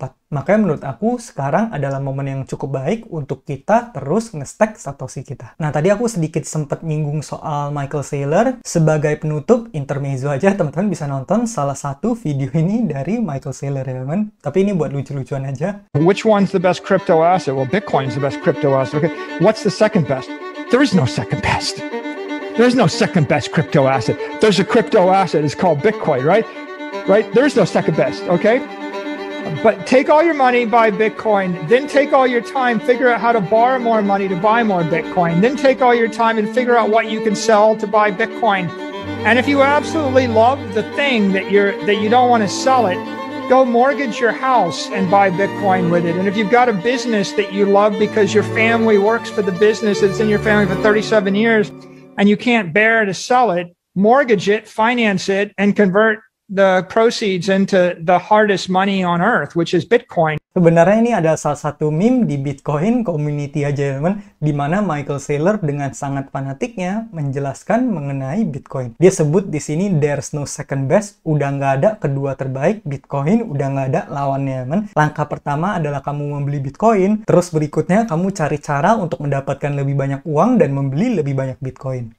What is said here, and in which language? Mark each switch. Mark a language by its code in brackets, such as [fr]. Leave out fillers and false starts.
[id] Makanya menurut aku sekarang adalah momen yang cukup baik untuk kita terus nge-stack Satoshi kita. Nah, tadi aku sedikit sempat nyinggung soal Michael Saylor. Sebagai penutup, intermezzo aja, teman-teman bisa nonton salah satu video ini dari Michael Saylor ya teman. Tapi ini buat lucu-lucuan aja. [en] Which one's the best crypto asset? Well, Bitcoin's the best crypto asset. Okay, what's the second best? There is no second best. There's no second best crypto asset. There's a crypto asset. It's called Bitcoin, right? Right? There's no second best, okay? But take all your money, buy Bitcoin, then take all your time, figure out how to borrow more money to buy more Bitcoin, then take all your time and figure out what you can sell to buy Bitcoin. And if you absolutely love the thing that you don't want to sell it, go mortgage your house and buy Bitcoin with it. And if you've got a business that you love because your family works for the business, it's in your family for 37 years, and you can't bear to sell it, mortgage it, finance it, and convert the proceeds into the hardest money on earth, which is Bitcoin. [id] Sebenarnya ini adalah salah satu meme di Bitcoin community aja teman, di mana Michael Saylor dengan sangat fanatiknya menjelaskan mengenai Bitcoin. Dia sebut di sini [en] there's no second best, [id] udah nggak ada kedua terbaik, Bitcoin udah nggak ada lawannya teman. Langkah pertama adalah kamu membeli Bitcoin, terus berikutnya kamu cari cara untuk mendapatkan lebih banyak uang dan membeli lebih banyak Bitcoin.